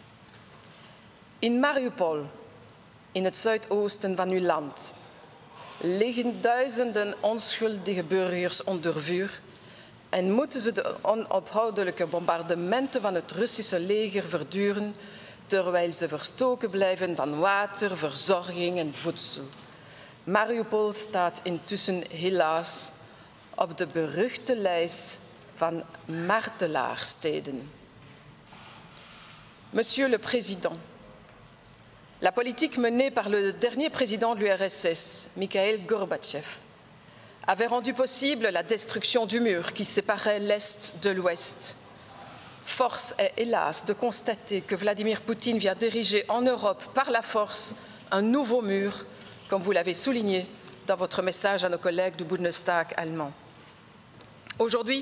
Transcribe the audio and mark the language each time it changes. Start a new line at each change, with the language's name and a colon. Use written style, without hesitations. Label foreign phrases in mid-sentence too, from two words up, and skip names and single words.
Dutch: In Mariupol, in het zuidoosten van uw land, liggen duizenden onschuldige burgers onder vuur en moeten ze de onophoudelijke bombardementen van het Russische leger verduren, terwijl ze verstoken blijven van water, verzorging en voedsel. Mariupol staat intussen helaas op de beruchte lijst van martelaarsteden.
French: Monsieur le Président, la politique menée par le dernier président de l'URSS, Mikhail Gorbatchev, avait rendu possible la destruction du mur qui séparait l'Est de l'Ouest. Force est hélas de constater que Vladimir Poutine vient d'ériger en Europe par la force un nouveau mur, comme vous l'avez souligné dans votre message à nos collègues du Bundestag allemand.